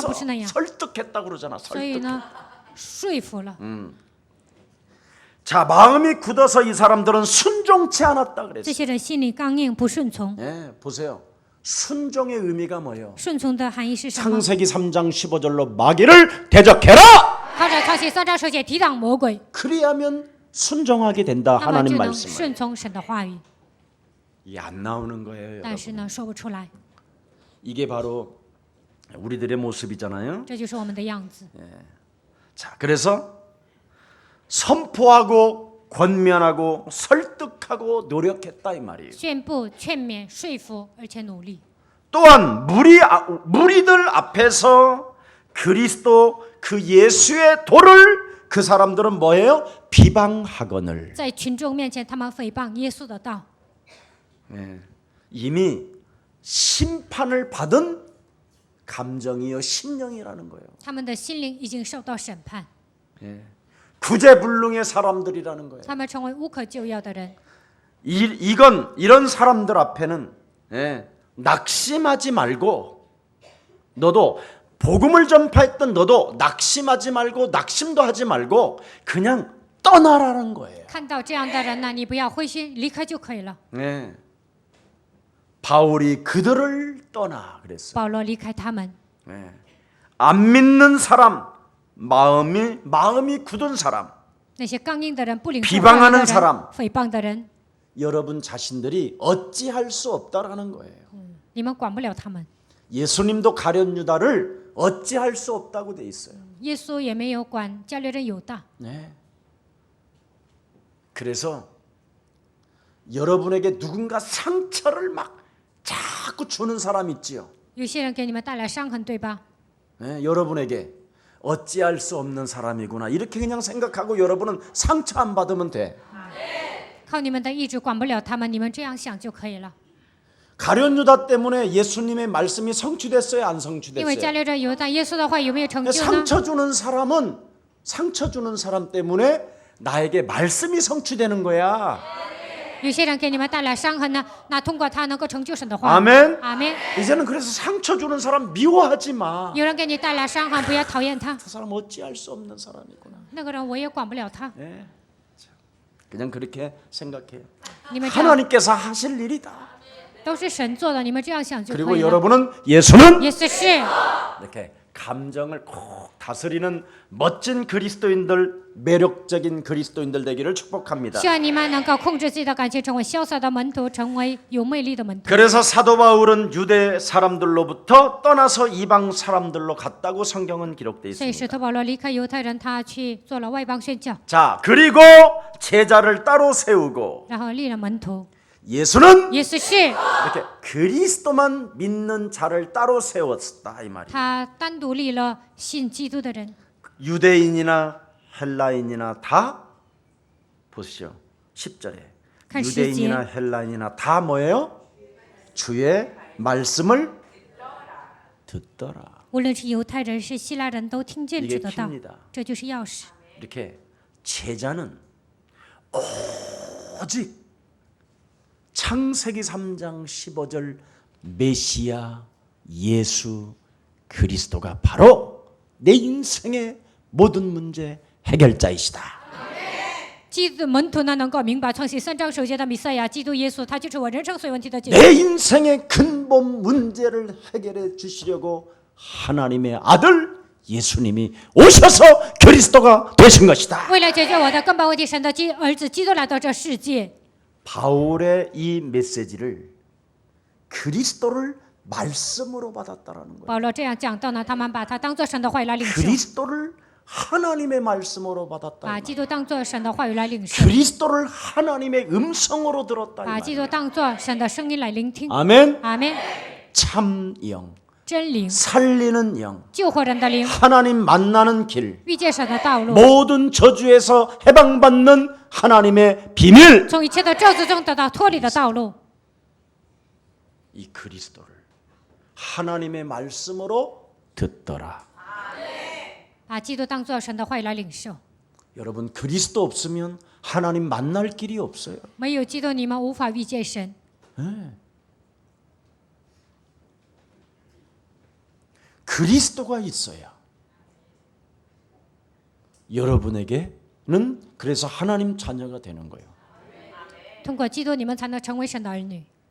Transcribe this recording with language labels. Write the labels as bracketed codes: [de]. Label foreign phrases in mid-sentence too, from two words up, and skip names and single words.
[ko] 그래서 [zh] 不是那样。 [ko] 설득했다 그러잖아. [zh] 所以 [ko] 설득. [zh] 呢，说服了。 [ko] 자, 마음이 굳어서 이 사람들은 순종치 않았다 [zh] 这 [ko] 그랬어. [zh] 些人心里刚硬，不顺从。 [ko] 예, 보세요. 순종의 의미가 뭐예요? [zh] 顺从的含义是什么？ [ko] 창세기 3장 15절로 마귀를 대적해라. [zh] 靠着创世3章10节抵挡魔鬼， [ko] 그리하면 순종하게 된다. [zh] 那么 [ko] 하나님 [zh] 就能 [ko] 말씀을. [zh] 顺从神的话语。 [ko] 이게 안 나오는 거예요, [zh] 但是 [ko] 여러분. [zh] 呢，说不出来， [ko] 이게 바로 우리들의 모습이잖아요. [zh] 这就是我们的样子。 [ko] 자, 그래서 선포하고 권면하고 설득하고 노력했다 이 말이에요. [zh] 宣布、劝勉、说服，而且努力。 [ko] 또한 무리들 앞에서 그리스도 그 예수의 도를 그 사람들은 뭐예요? 비방하거늘. [zh] 在群众面前，他们诽谤耶稣的道， [ko] 예, 이미 심판을 받은 감정이요 심령이라는 거예요. [zh] 他们的心灵已经受到审判， [ko] 예, 구제불능의 사람들이라는 거예요. [zh] 他们成为无可救药的人。 [ko] 이런 사람들 앞에는 예, 낙심하지 말고 너도 복음을 전파했던 너도 낙심하지 말고 낙심도 하지 말고 그냥 떠나라는 거예요. [zh] 看到这样的人呢，你不要灰心，离开就可以了。 [ko] 예, 바울이 그들을 떠나 그랬어요. [zh] 保罗离开他们， [ko] 예, 안 믿는 사람, 마음이 굳은 사람, [zh] 那些刚硬的人、不领受 [ko] 비방하는 [zh] 话语的人 [ko] 사람 、 [zh] 诽谤的人， [ko] 여러분 자신들이 어찌할 수 없다라는 거예요. [zh] 你们管不了他们。 [ko] 예수님도 가룟 유다를 어찌할 수 없다고 돼 있어요. [zh] 耶稣也没有管加略人犹大， [ko] 네. 그래서 여러분에게 누군가 상처를 막 자꾸 주는 사람 있지요. [zh] 有些人给你们带来伤痕，对吧？ [ko] 네, 여러분에게 어찌할 수 없는 사람이구나 이렇게 그냥 생각하고 여러분은 상처 안 받으면 돼. [zh] 靠你们的意志管不了他们，你们这样想就可以了。 [ko] 가룟 유다 때문에 예수님의 말씀이 성취됐어요, 안 [zh] 因为加 [ko] 성취됐어요? [zh] 略人犹大，耶稣的话有没有成就呢？ [ko] 상처 주는 사람은 상처 주는 사람 때문에 나에게 말씀이 성취되는 거야. [zh] 有些人给你们带来伤痕呢，那通过他能够成就神的话。 [ko] 아멘. [zh] 阿门。 [ko] 이제는 그래서 상처 주는 사람 미워하지 마. [zh] 有人给你带来伤痕，不要讨厌他。 [ko] 그 사람 어찌할 수 없는 사람이구나. [zh] 那个人我也管不了他， [ko] 예. 그냥 그렇게 생각해요. [zh] 你们这样 [ko] 하나님께서 하실 일이다. [zh] 都是神做的，你们这样想就可 [ko] 그리고 [zh] 以了。 [ko] 여러분은 예수는 [zh] 耶稣是 [ko] 이렇게 감정을 콕 다스리는 멋진 그리스도인들, 매력적인 그리스도인들 되기를 축복합니다. [zh] 希望你们能够控制自己的感情，成为潇洒的门徒，成为有魅力的门徒。 [ko] 그래서 사도 바울은 유대 사람들로부터 떠나서 이방 사람들로 갔다고 성경은 기록되어 [zh] 所以 [ko] 있습니다. [zh] 使徒保罗离开犹太人，他去做了外邦宣教， [ko] 자, 그리고 제자를 따로 세우고 [zh] 然后立了门徒。 [ko] 예수는 [zh] 耶稣是 [ko] 이렇게 그리스도만 믿는 자를 따로 세웠다 이 말이에요. 他单独立了信基督的人， 유대인이나 헬라인이나 다 보시죠. 10절에 간 유대인이나 헬라인이나 다 뭐예요? 주의 말씀을 듣더라. [zh] 无论是犹太人是希腊人都听见 [ko] 이게 [zh] 主的道， [ko] 키입니다. [zh] 这就是钥匙。 [ko] 이렇게 제자는 오직 창세기 3장 15절 메시아 예수 그리스도가 바로 내 인생의 모든 문제 해결자이시다. [zh] 基督门徒呢能够明白创世3章首节的弥赛亚基督耶稣，他就是我人生所有问题的解决。 [ko] 내 인생의 근본 문제를 해결해 주시려고 하나님의 아들 예수님이 오셔서 그리스도가 되신 것이다. [zh] 为了解决我的根本问题，神的儿子基督来到这世界。 [ko] 바울의 이 메시지를 그리스도를 말씀으로 받았다라는 거예요. [zh] 保罗这样讲到呢，他们把他当作神的话语来领受， [ko] 그리스도를 하나님의 말씀으로 받았다. [zh] 把基督当作神的话语来领受， [ko] 그리스도를 하나님의 음성으로 들었다. 이 [zh] 把基督 [ko] 말이에요. [zh] 当作神的声音来聆听。 [ko] 아멘. [zh] 阿门。 [ko] 참 영, [zh] 真灵， [ko] 살리는 영, [zh] 救活人的灵， [ko] 하나님 만나는 길, [zh] 遇见神的道路， [ko] 모든 저주에서 해방받는 하나님의 비밀. [zh] 从一切的咒诅中得到脱离的道路。 [ko] 이 그리스도를 하나님의 말씀으로 듣더라. [zh] 把基督当作神的话语来领受。 [ko] 여러분 그리스도 없으면 하나님 만날 길이 없어요. [zh] 没有基督，你们无法遇见神。 [ko] 그리스도가 있어야 여러분에게는 그래서 하나님 자녀가 되는 거예요. [zh] 通过基督，你们才能成为神的儿女。